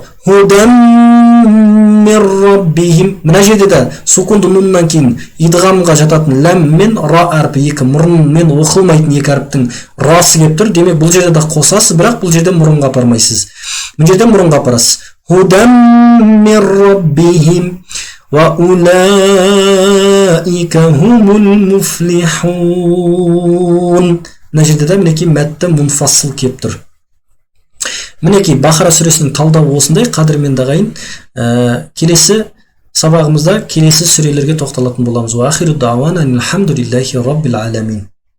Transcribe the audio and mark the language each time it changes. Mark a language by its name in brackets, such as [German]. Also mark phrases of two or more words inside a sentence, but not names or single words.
[Arabic] هدى من ربهم. [Kazakh] Мына жерде де сукунды нуннан кейін идғамға жататын ләм мен ра әрпі, екі мұрынмен оқылмайтын екі әріптің расы келіп тұр. Демек, бұл жерде де қосасыз, бірақ бұл жерде мұрынға апармайсыз. Мына жерде мұрынға апарасыз. [Arabic] هدى من ربهم. وأولئك هم المفلحون. [Kazakh] Мына жерде де мінекей мәтті мунфассыл келіп тұр. Мінекей Бақара сүресінің талдауы осындай. Қадірменді ағайын, келесі сабағымызда келесі сүрелерге тоқталатын боламыз. [Arabic] وآخر دعوانا الحمد لله رب العالمين.